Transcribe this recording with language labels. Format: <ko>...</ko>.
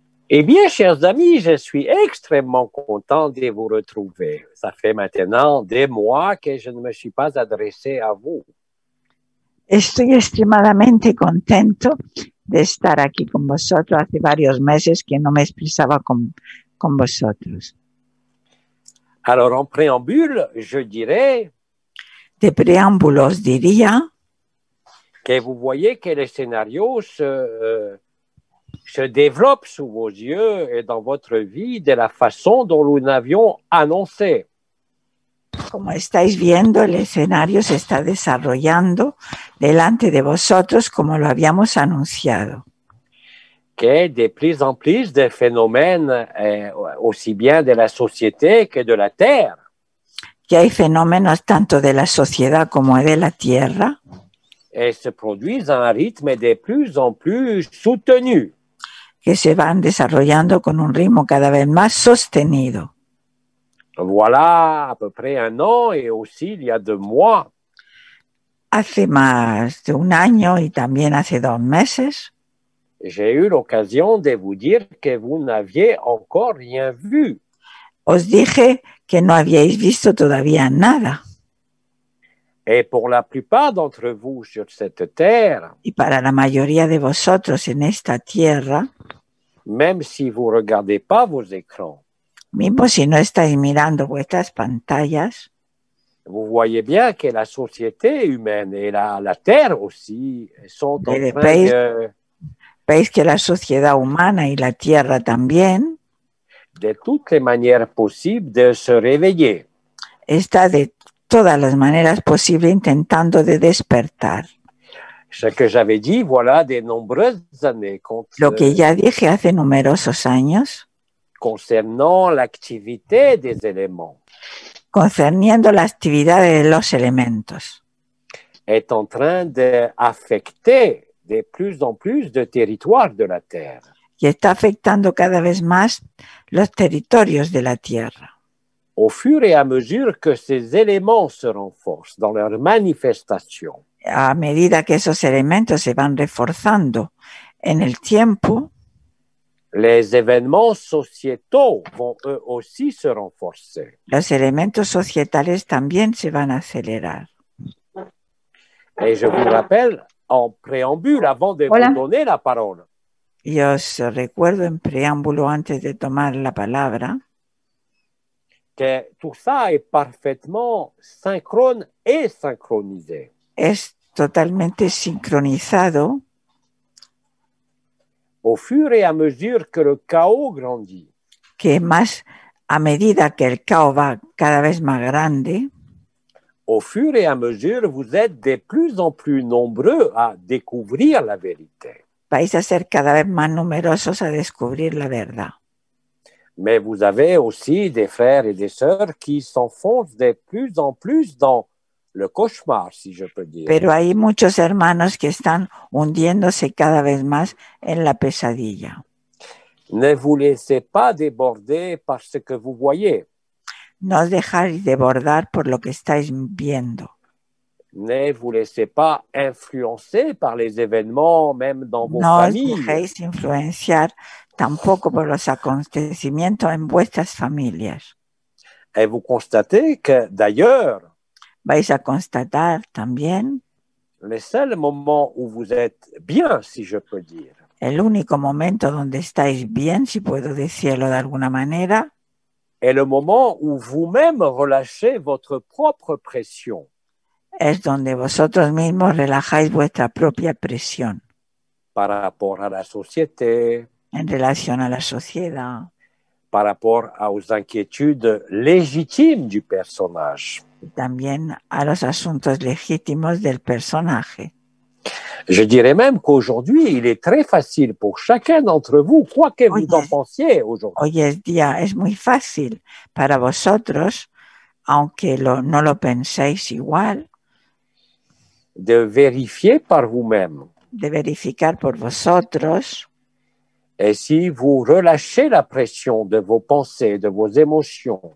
<fr>Eh bien, chers amis, je suis extrêmement content de vous retrouver. Ça fait maintenant des mois que je ne me suis pas adressé à vous.</fr> <es>Estoy extremadamente contento de estar aquí con vosotros. Hace varios meses que no me expresaba con vosotros.</es> <fr>Alors, en préambule, je dirais</fr> <es>De preámbulo os diría</es> <fr>que vous voyez que le scénario se développe sous vos yeux et dans votre vie de la façon dont nous l'avions annoncé.</fr> <es>como estáis viendo, el escenario se está desarrollando delante de vosotros como lo habíamos anunciado.</es> <fr>Que de plus en plus de phénomènes, aussi bien de la société que de la Terre,</fr> <es>Que hay fenómenos tanto de la sociedad como de la tierra</es> <fr>et se produisent à un rythme de plus en plus soutenu.</fr> <es>que se van desarrollando con un ritmo cada vez más sostenido.</es> <fr>Voilà à peu près un an et aussi il y a 2 mois,</fr> <es>Hace más de un año y también hace 2 meses</es> <fr>j'ai eu l'occasion de vous dire que vous n'aviez encore rien vu.</fr> <es>os dije que no habíais visto todavía nada.</es> <fr>Et pour la plupart d'entre vous sur cette terre,</fr> <es>Y para la mayoría de vosotros en esta tierra,</es> <fr>même si vous ne regardez pas vos écrans,</fr> <es>mismo si no estáis mirando vuestras pantallas,</es> <fr>vous voyez bien que la société humaine et la Terre aussi sont en</fr> <es>Pero</es> <fr>train</fr> <es>veis que la sociedad humana y la tierra también</es> <fr>de toutes les manières possibles de se réveiller.</fr> <es>está de todas las maneras posibles intentando de despertar.</es> <fr>Ce que j'avais dit, voilà, de nombreuses années</fr> <es>Lo que ya dije hace numerosos años</es> <fr>concernant l'activité des éléments</fr> <es>concerniendo la actividad de los elementos.</es> <fr>est en train d'affecter de plus en plus de territoires de la Terre.</fr> <es>Y está afectando cada vez más los territorios de la tierra.</es> <fr>Au fur et à mesure que ces éléments se renforcent dans leur manifestation,</fr> <es>A medida que esos elementos se van reforzando en el tiempo,</es> <fr>les événements sociétaux vont eux aussi se renforcer.</fr> <es>los elementos societales también se van a acelerar.</es> <fr>Et je vous rappelle, en préambule, avant de</fr> <es>Hola.</es> <fr>vous donner la parole,</fr> <es>Y os recuerdo en preámbulo, antes de tomar la palabra,</es> <fr>que tout ça est parfaitement synchrone et synchronisé.</fr> <es>es totalmente sincronizado</es> <fr>Au fur et à mesure que le chaos grandit,</fr> <es>que más a medida que el caos va cada vez más grande,</es> <fr>au fur et à mesure, vous êtes de plus en plus nombreux à découvrir la vérité.</fr> <es>vais a ser cada vez más numerosos a descubrir la verdad.</es> <fr>Mais vous avez aussi des frères et des sœurs qui s'enfoncent de plus en plus dans le cauchemar, si je peux dire.</fr> <es>Pero hay muchos hermanos que están hundiéndose cada vez más en la pesadilla.</es> <fr>Ne vous laissez pas déborder par ce que vous voyez.</fr> <es>No os dejáis desbordar por lo que estáis viendo.</es> <fr>Ne vous laissez pas influencer par les événements, même dans vos</fr> <es>No os</es> <fr>familles.</fr> <es>dejéis influenciar tampoco por los acontecimientos en vuestras familias.</es> <fr>Et vous constatez que, d'ailleurs,</fr> <es>Vais a constatar también</es> <fr>le seul moment où vous êtes bien, si je peux dire,</fr> <es>el único momento donde estáis bien, si puedo decirlo de alguna manera,</es> <fr>est le moment où vous-même relâchez votre propre pression.</fr> <es>es donde vosotros mismos relajáis vuestra propia presión</es> <fr>Par rapport à la société,</fr> <es>en relación a la sociedad,</es> <fr>par rapport aux inquiétudes légitimes du personnage.</fr> <es>y también a los asuntos legítimos del personaje.</es> <fr>Je dirais même qu'aujourd'hui, il est très facile pour chacun d'entre vous, quoi que vous en pensiez aujourd'hui,</fr> <es>Hoy es día, es muy fácil para vosotros, aunque no lo penséis igual,</es> <fr>de vérifier par vous-même.</fr> <es>de verificar por vosotros</es> <fr>Et si vous relâchez la pression de vos pensées, de vos émotions,</fr>